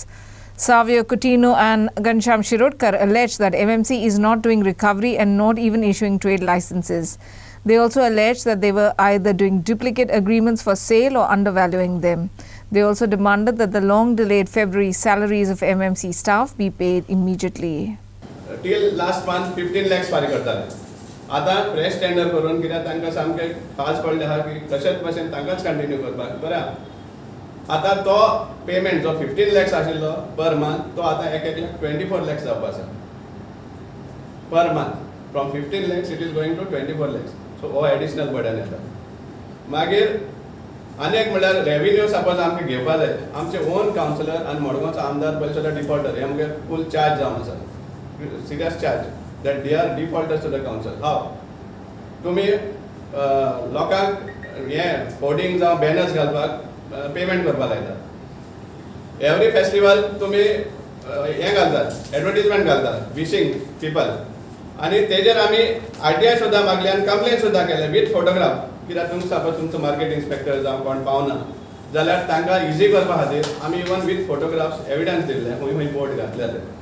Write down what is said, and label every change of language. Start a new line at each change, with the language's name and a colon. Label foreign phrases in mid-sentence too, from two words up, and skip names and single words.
English: Savio Coutinho and Ghanshyam Shirodkar alleged that MMC is not doing recovery and not even issuing trade licenses. They also alleged that they were either doing duplicate agreements for sale or undervaluing them. They also demanded that the long-delayed February salaries of MMC staff be paid immediately. Till last month 15 lakhs
Konkani: फारी करताले. आता फ्रेश टेंडर करून कित्याक तांकां सामके खास पडले आहा की तशेंच भशेन तांकांच कंटिन्यू करपाक बरें. आता तो पेमेंट जो 15 lakhs आशिल्लो
English: per month
Konkani: तो आता एक लाख 24 lakhs जावपाक आसा.
English: per month. From 15 lakhs it is going to 24 lakhs.
Konkani: So हो
English: additional burden
Konkani: येता. मागीर अनेक म्हणल्यार
English: revenue suppose
Konkani: आमकां घेवपा जाय. आमचे
English: own councillor
Konkani: आनी मडगांवचो आमदार पयलीं सुद्दां डिफॉल्टर हे आमगे
English: full charge
Konkani: जावन आसा.
English: serious charge that they are defaulters to the council. How?
Konkani: तुम्ही लोकांक हे होर्डिंग जावं बॅनर्स घालपाक पेमेंट करपाक लायता.
English: every festival
Konkani: तुम्ही हे घालतात एडवर्टिजमेंट घालतात
English: wishing people
Konkani: आनी तेजेर आमी RTI सुद्दां मागली आनी कंप्लेन सुद्दां केले
English: with photograph
Konkani: कित्याक तुमकां सपोज तुमचो
English: market inspector
Konkani: जावं कोण पावना जाल्यार तांकां इजी करपा खातीर आमी
English: even with photographs evidence
Konkani: दिल्ले खंय खंय बोर्ड घातले ते.